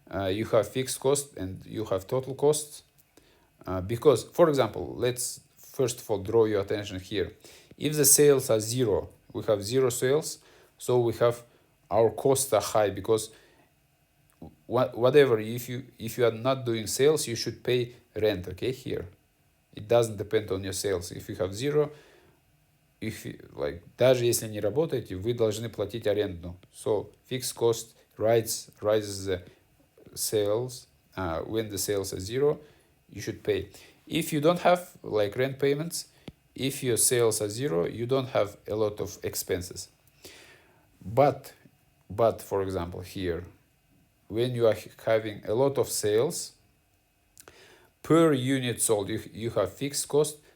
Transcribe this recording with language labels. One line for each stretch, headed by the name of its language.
English: You have fixed cost and you have total costs, because, for example, let's first of all draw your attention here. If the sales are zero, we have zero sales, so we have our costs are high, because whatever, if you are not doing sales, you should pay rent. Okay, here it doesn't depend on your sales. If you have zero, like
Russian: даже если не работаете, вы должны платить аренду.
English: So fixed cost rises the sales. When the sales are zero, you should pay. If you don't have like rent payments, if your sales are zero, you don't have a lot of expenses. But for example here, when you are having a lot of sales, per unit sold, you have fixed cost.